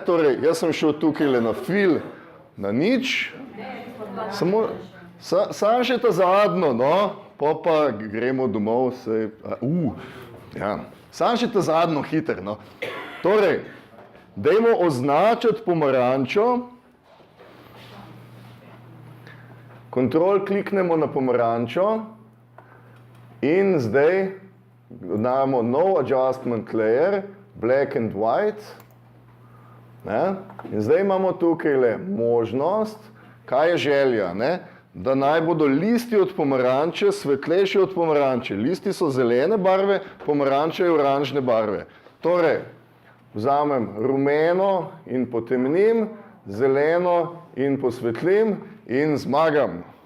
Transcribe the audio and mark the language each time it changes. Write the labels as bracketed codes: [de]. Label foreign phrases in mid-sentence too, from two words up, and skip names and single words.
[sl] Torej, jaz sem šel tukaj na fill na nič, samo še ta zadnjo, no, pa gremo domov, ja. Samo še ta zadnjo hiter, no. Torej, dajmo označiti pomarančo, kontrol kliknemo na pomarančo in zdaj damo no [en] adjustment layer, black and white. [sl] Ne? In zdaj imamo tukaj možnost, kaj je želja, ne? Da naj bodo listi od pomaranče svetlejši od pomaranče. Listi so zelene barve, pomaranča je oranžne barve. Torej, vzamem rumeno in potemnim, zeleno in posvetlim in zmagam.